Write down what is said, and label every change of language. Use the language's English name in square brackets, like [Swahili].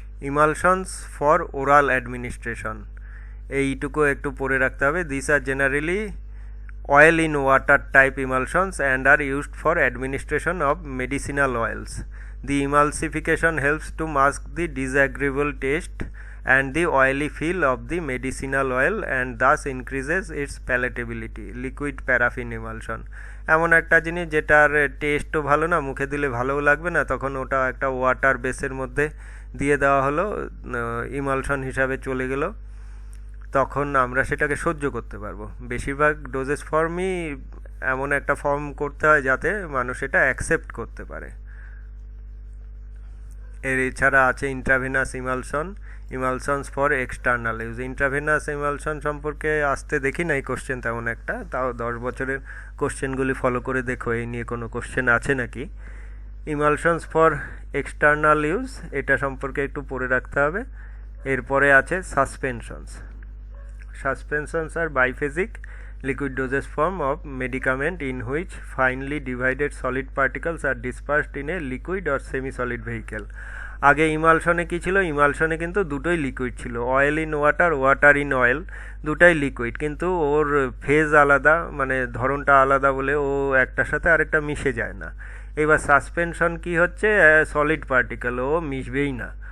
[English] emulsions for oral administration, [Bangla] এইটুকু একটু পড়ে রাখতে হবে। [English] This are generally oil in water type emulsions and are used for administration of medicinal oils. The emulsification helps to mask the disagreeable taste and the oily feel of the medicinal oil and thus increases its palatability. [Bangla] Liquid paraffin emulsion এমন একটা জিনিস যেটার টেস্টও ভালো না, মুখে দিলে ভালোও লাগবে না, তখন ওটা একটা ওয়াটার বেসের মধ্যে দিয়ে দেওয়া হলো, ইমালশন হিসাবে চলে গেল, তখন আমরা সেটাকে সহ্য করতে পারবো। বেশিরভাগ ডোজেস ফর্মই এমন একটা ফর্ম করতে হয় যাতে মানুষ এটা অ্যাকসেপ্ট করতে পারে। এর এছাড়া আছে [English] Intravenous emulsions for external use. [Bangla] Intravenous emulsion সম্পর্কে আসতে দেখি নাই কোশ্চেন তেমন একটা, তাও 10 বছরের কোশ্চেনগুলি ফলো করে দেখো এই নিয়ে কোনো কোশ্চেন আছে নাকি। [English] emulsions for external use, [Bangla] এটা সম্পর্কে একটু পড়ে রাখতে হবে। এরপরে আছে সাসপেনশনস। [English] Suspensions are biphasic liquid dosage form of medicament in which finely divided solid particles are dispersed in a liquid or semi-solid vehicle. [Bangla] আগে ইমালশনে কী ছিল, ইমালশনে কিন্তু দুটোই লিকুইড ছিল, oil in water, water in oil, দুটাই লিকুইড, কিন্তু ওর ফেজ আলাদা, মানে ধরনটা আলাদা বলে ও একটার সাথে আরেকটা মিশে যায় না। এবার সাসপেনশন কি হচ্ছে, সলিড পার্টিকেল, ও মিশবেই না।